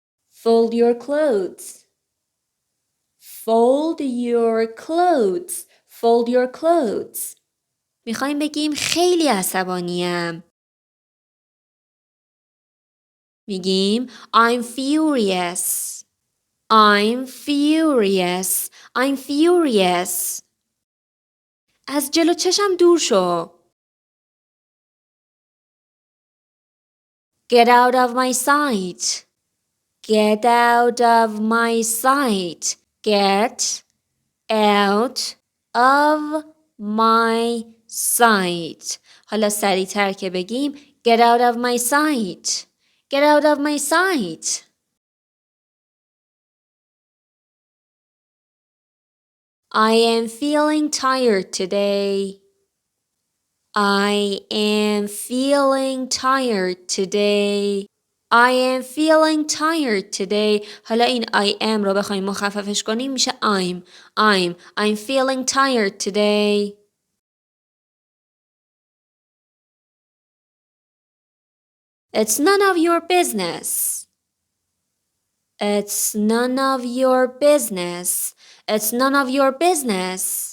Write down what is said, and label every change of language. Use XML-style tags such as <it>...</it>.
<en>Fold your clothes. Fold your clothes. Fold your clothes.</en> <fa>میخوایم بگیم خیلی عصبانیم. میگیم</fa> <en>I'm furious. I'm furious. I'm furious.</en> <fa>از جلو چشم دور شو.</fa> <en>Get out of my sight. Get out of my sight. Get out of my sight.</en> <fa>حالا سریع‌تر که بگیم</fa> <en>Get out of my sight. Get out of my sight. I am feeling tired today. I am feeling tired today. I am feeling tired today.</en> <fa>حالا این</fa> <en>I am</en> <fa>رو بخوایم مخففش کنیم میشه</fa> <en>I'm feeling tired today. It's none of your business. It's none of your business. It's none of your business.</en>